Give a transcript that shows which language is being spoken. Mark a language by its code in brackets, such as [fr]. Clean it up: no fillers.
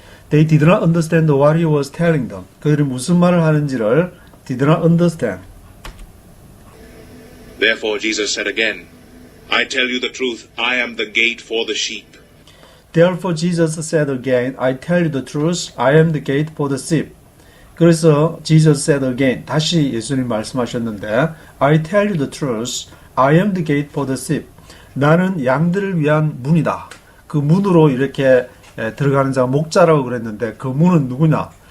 [en] They did not understand what he was telling them. [ko] 그들이 무슨 말을 하는지를 [en] did not understand. Therefore Jesus said again, I tell you the truth, I am the gate for the sheep. Therefore Jesus said again, I tell you the truth, I am the gate for the sheep. [ko] 그래서 [en] Jesus said again, [ko] 다시 예수님 말씀하셨는데, [en] I tell you the truth, I am the gate for the sheep. [ko] 나는 양들을 위한 문이다. 그 문으로 이렇게 들어가는 자가 목자라고 그랬는데 그 문은 누구냐?